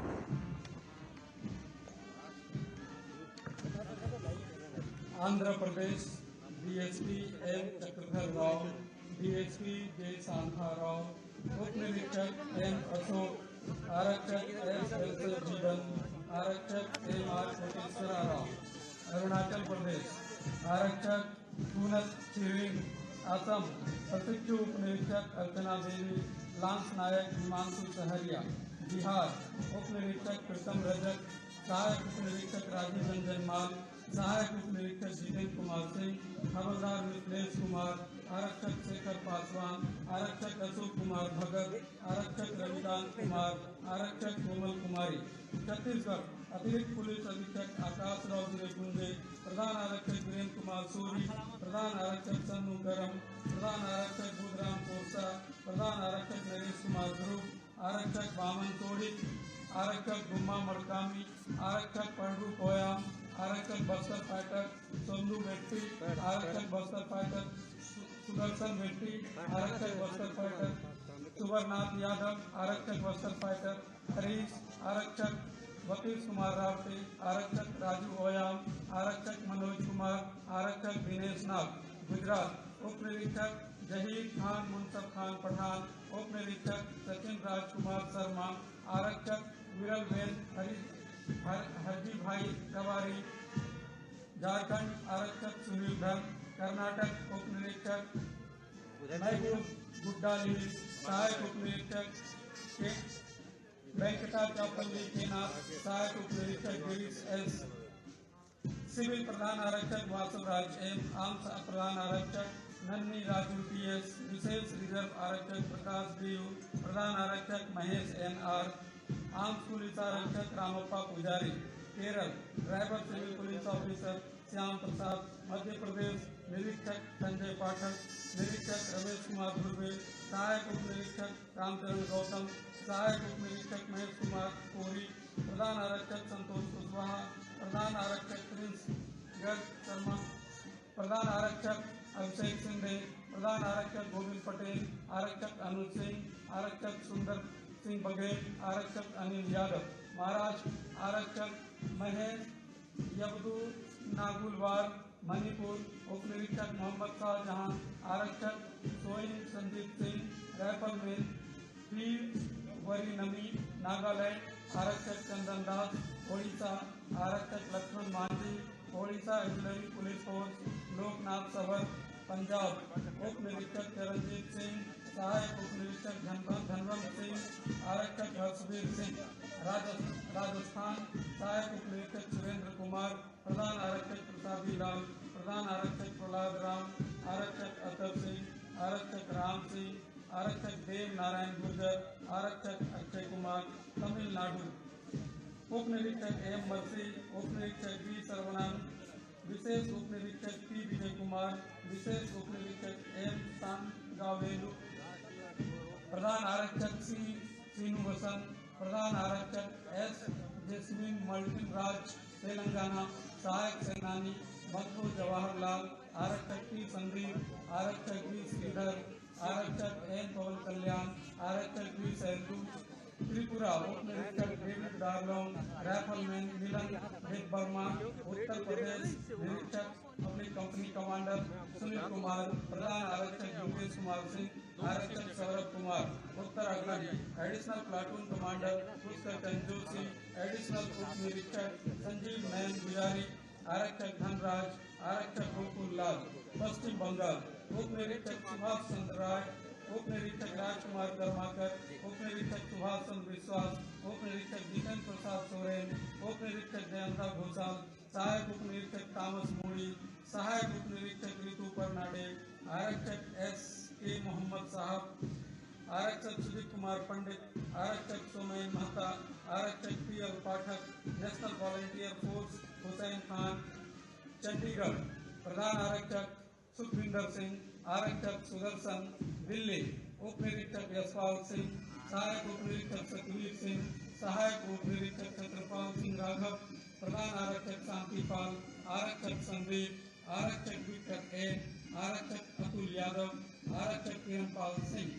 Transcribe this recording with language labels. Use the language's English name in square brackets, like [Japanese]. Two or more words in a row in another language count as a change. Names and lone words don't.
[Hindi] आंध्र प्रदेश डीएसपी एम चक्रधर राव, डीएसपी जे सांधा राव, उप निरीक्षक एम अशोक, आरक्षक एस जीवन, आरक्षक एम आर कोटेश्वरा राव। अरुणाचल प्रदेश आरक्षक पूनत चिरिंग, असम प्रशिक्षु उप निरीक्षक अर्चना देवी, लांस नायक हिमांशु सहरिया। बिहार उप निरीक्षक प्रीतम रजक, सहायक उप निरीक्षक राजीव रंजन माल, सहायक उप निरीक्षक जितेंद्र कुमार सिंह, हवलदार मिथिलेश कुमार, आरक्षक शेखर पासवान, आरक्षक अशोक कुमार भगत, आरक्षक रविदास कुमार, आरक्षक कोमल कुमारी। छत्तीसगढ़ अतिरिक्त पुलिस अधीक्षक आकाश राव गुंजे, प्रधान आरक्षक वीरेंद्र कुमार सूरी, प्रधान आरक्षक सन्नू गरम, प्रधान आरक्षक बुधराम कोरसा, प्रधान आरक्षक नरेश कुमार ध्रुव, आरक्षक बामन तोड़ी, आरक्षक गुम्मा मड़कामी, आरक्षक पंडू कोयाम, आरक्षक बस्तर फाइटर सोनू बेट्टी, आरक्षक बस्तर फाइटर सुदर्शन बेट्टी, आरक्षक बस्तर फाइटर सुबरनाथ यादव, आरक्षक बस्तर फाइटर हरीश, आरक्षक वकील कुमार रावते, आरक्षक राजू ओयाम, आरक्षक मनोज कुमार, आरक्षक दिनेश नाग। गुजरात उप निरीक्षक जहीर खान मुनसब खान पठान, उप निरीक्षक सचिन राजकुमार शर्मा, आरक्षक विरल बेन हरजी भाई कवारी। झारखंड आरक्षक सुनील धन, कर्नाटक उप निरीक्षक महबूब गुड्डाली, सहायक उप निरीक्षक वेंकटाचलपल्ली के नाथ, सहायक उप निरीक्षक गिरीश एस, सिविल प्रधान आरक्षक वासुराज एम, आर्म्स प्रधान आरक्षक नन्नी राजू टीएस, विशेष रिजर्व आरक्षक प्रकाश डीयू, प्रधान आरक्षक महेश एनआर, आर्म्स पुलिस आरक्षक रामप्पा पुजारी। केरल ड्राइवर [English] civil police officer [Hindi] श्याम प्रसाद। मध्य प्रदेश निरीक्षक संजय पाठक, निरीक्षक रमेश कुमार धुर्वे, सहायक उप निरीक्षक रामचरण गौतम, सहायक उप निरीक्षक महेश कुमार कोरी, प्रधान आरक्षक संतोष कुशवाहा, प्रधान आरक्षक प्रिंस गर्ग शर्मा, प्रधान आरक्षक अभिषेक सिंधे, प्रधान आरक्षक गोविंद पटेल, आरक्षक अनुज सिंह, आरक्षक सुंदर सिंह बघेल, आरक्षक अनिल यादव। महाराष्ट्र आरक्षक महेश यबदू नागुलवार, मणिपुर उप निरीक्षक मोहम्मद शाहजहां, आरक्षक सोइन संदीप सिंह, राइफलमैन पी वरी नमी, नागालैंड आरक्षक चंदन दास, ओडिशा आरक्षक लक्ष्मण मांझी, ओडिशा [English] auxiliary police force [Hindi] लोकनाथ सवर, पंजाब उप निरीक्षक चरणजीत सिंह, सहायक उप निरीक्षक धनवंत सिंह, आरक्षक हर्षवीर सिंह। राजस्थान सहायक उप निरीक्षक सुरेंद्र कुमार, प्रधान आरक्षक प्रसादी लाल, प्रधान आरक्षक प्रहलाद राम, आरक्षक अतर सिंह, आरक्षक राम सिंह, आरक्षक देव नारायण गुर्जर, आरक्षक अक्षय कुमार। तमिलनाडु उप निरीक्षक एम मर्सी, उप निरीक्षक बी सर्वनाम, विशेष उप निरीक्षक पी विजय कुमार, विशेष उप निरीक्षक एम सांगावेलु, प्रधान आरक्षक सी सीनु वसंत, प्रधान आरक्षक एस जैस्मिन मल्टिन राज, तेलंगाना सहायक सेनानी मधु जवाहरलाल, आरक्षक पी संदीप, आरक्षक बी श्रीधर, आरक्षक एन पवन कल्याण, आरक्षक बी सैलू। त्रिपुरा उप निरीक्षक डेविड डार्लोंग, राइफलमैन मिलन देवबर्मा, उत्तर प्रदेश निरीक्षक [English] public company commander [Hindi] सुनील कुमार, प्रधान आरक्षक योगेश कुमार सिंह, आरक्षक सौरभ कुमार। उत्तराखंड [English] additional platoon commander [Hindi] पुष्कर चंद जोशी, एडिशनल उप निरीक्षक संजीव नयन गुजारी, आरक्षक धनराज, आरक्षक गोकुल लाल। पश्चिम बंगाल उप निरीक्षक सुभाष चंद्र राय, उप निरीक्षक राजकुमार कर्माकर, उप निरीक्षक सुभाष चंद्र विश्वास, उप निरीक्षक जितेंद्र प्रसाद सोरेन, उप निरीक्षक जयंता घोषाल, सहायक उप निरीक्षक तामस मोड़ी, सहायक उप निरीक्षक ऋतु परनाडे, आरक्षक एस के मोहम्मद साहब, आरक्षक सुदीप कुमार पंडित, आरक्षक सोमेन महता, आरक्षक पी एल पाठक, [English] national volunteer force [Hindi] हुसैन खान। चंडीगढ़ प्रधान आरक्षक सुखविंदर सिंह, आरक्षक सुदर्शन, दिल्ली उप निरीक्षक यशपाल सिंह, सहायक उप निरीक्षक सतवीर सिंह, सहायक उप निरीक्षक छत्रपाल सिंह राघव, प्रधान आरक्षक शांतिपाल, आरक्षक संदीप, आरक्षक विक्टर ए, आरक्षक अतुल यादव, आरक्षक किरणपाल सिंह।